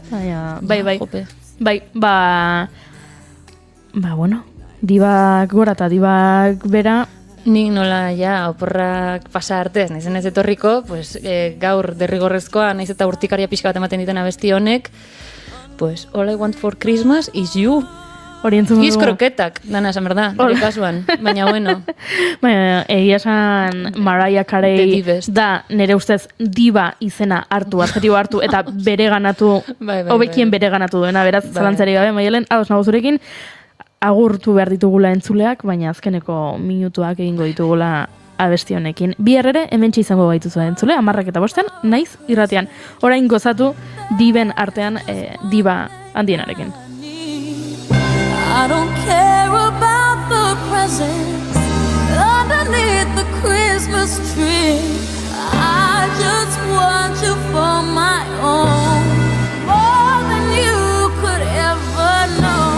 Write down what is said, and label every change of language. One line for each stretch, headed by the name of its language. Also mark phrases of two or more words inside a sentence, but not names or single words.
Basque: Bai, bueno, dibak gora eta dibak bera. Nik nola, oporrak pasa arte, naizen ez etorriko, gaur derrigorrezkoa, naiz eta urtikaria pixka bat ematen ditena abesti honek, pues
English: all I want for Christmas is you.
Basque: Giz kroketak, dana esan berda, nire kasuan, baina bueno. Baina, egia esan Mariah Carey da nire ustez diba izena hartu, adjetibo hartu, eta bere ganatu, hobekien bere ganatu duena, beraz, zalantzari gabe, Maialen, ados nago zurekin, agurtu behar ditugula entzuleak, baina azkeneko minutuak egingo ditugula abesti honekin. Bihar ere, hementxe izango gaituzu entzule, 10:05, naiz irratian. Orain gozatu diben artean diba handienarekin.
English: I don't care about the presents underneath the Christmas tree. I just want you for my own, more than you could ever know.